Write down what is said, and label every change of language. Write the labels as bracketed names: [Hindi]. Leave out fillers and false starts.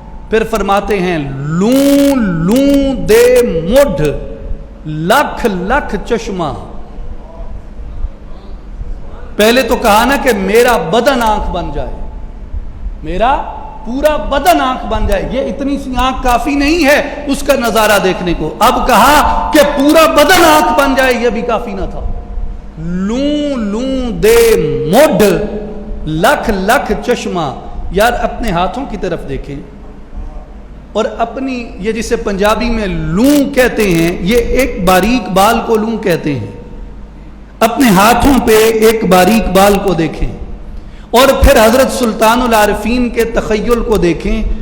[Urdu] پھر فرماتے ہیں [Punjabi] لوں لوں دے مڈھ لکھ لکھ چشمہ. [Urdu] پہلے تو کہا نا کہ میرا بدن آنکھ بن جائے, میرا پورا بدن آنکھ بن جائے. یہ اتنی سی آنکھ کافی نہیں ہے اس کا نظارہ دیکھنے کو, اب کہا کہ پورا بدن آنکھ بن جائے, یہ بھی کافی نہ تھا. [Punjabi] لوں لوں دے مڈھ لکھ لکھ چشمہ. [Urdu] یار اپنے ہاتھوں کی طرف دیکھیں, اور اپنی یہ جسے پنجابی میں لوں کہتے ہیں, یہ ایک باریک بال کو لوں کہتے ہیں. اپنے ہاتھوں پہ ایک باریک بال کو دیکھیں, اور پھر حضرت سلطان العارفین کے تخیل کو دیکھیں.